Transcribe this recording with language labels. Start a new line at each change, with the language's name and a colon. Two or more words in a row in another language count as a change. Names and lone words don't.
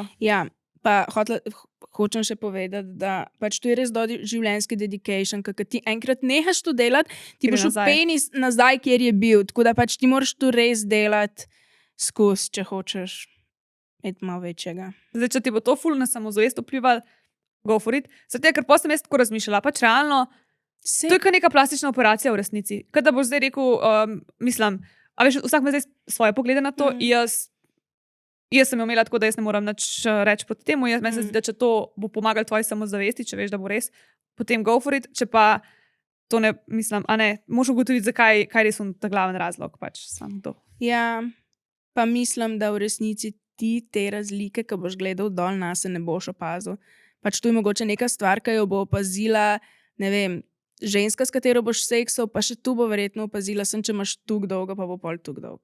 Slovenian: Ja, pa hočem še povedati, da pač to je res življenjski dedication, ker ti enkrat nehaš to delati, ti Gre boš v nazaj. penis nazaj, kjer je bil. Tako da pač ti moraš to res delati skozi, če hočeš imeti malo večjega. Zdaj, če ti bo to ful na samozavest vplival,
English: go for it.
Slovenian: Zato, ker potem sem jaz tako razmišljala, pač realno, to je kot neka plastična operacija v resnici. Kaj da boš zdaj rekel, mislim, a veš, vsak ima zdaj svoje poglede na to, jaz sem jo imela tako, da jaz ne moram nič reči proti temu. Meni se zdi, da če to bo pomagalo tvoji samozavesti, če veš, da bo res, potem
English: go for it.
Slovenian: Če pa to ne, mislim, a ne, moraš ugotoviti, zakaj, kaj res je ta glaven razlog, pač sam to. Ja, pa mislim, da v resnici ti te razlike, ki boš gledal dol na se, ne boš opazil. Pač to je mogoče neka stvar, ki jo bo opazila, ne vem, ženska, s katero boš seksal, pa še tu bo verjetno opazila, sem če imaš tuk dolgo, pa bo pol tuk dolg.